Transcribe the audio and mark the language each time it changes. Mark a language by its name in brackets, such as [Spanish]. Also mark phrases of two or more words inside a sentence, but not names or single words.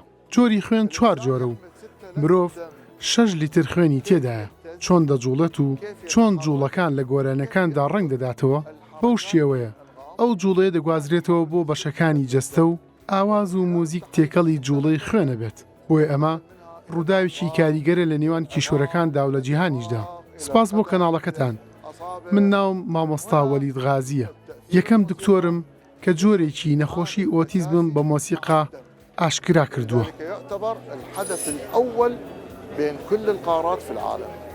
[Central Kurdish] جۆری خوێن 4 جۆرە و مرۆڤ 6 لیتر خوێنی تێدایە چۆن دەجوڵێت و چۆن جوڵەکان لە گۆرانەکاندا ڕنگ دەداتەوە بەو شێوەیە ئەو جوڵەیە دەگوازرێتەوە بۆ بەشەکانی جەستە و ئاواز و موزیک تێکەڵی جوڵەی خوێنە بێت بۆیە ئەمە ڕووداوێکی کاریگەرە لە نێوان کیشوەرەکاندا و لە جیهانیشدا. سپاس بۆ کەناڵەکەتان. من ناوم مامۆستا وەلید غازیە یەکەم دکتۆرم کە جۆرێکی نەخۆشی ئۆتیزمم بە مۆسیقا ئاشکرا کردووە. [Arabic] يعتبر الحدث الأول بين كل القارات في العالم.